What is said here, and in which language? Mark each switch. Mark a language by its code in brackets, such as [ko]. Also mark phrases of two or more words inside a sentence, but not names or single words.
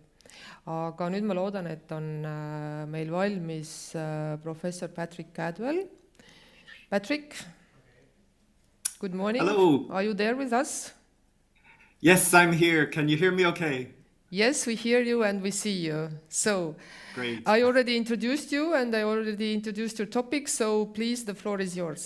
[et] Aga nüüd ma loodan, et on meil valmis professor Patrick Cadwell. [en] Patrick, good morning. Hello. Are you there with us? Yes, I'm here. Can you hear me okay? Yes, we hear you and we see you. So, great. I already introduced you and I already introduced your topic, so please, the floor is yours.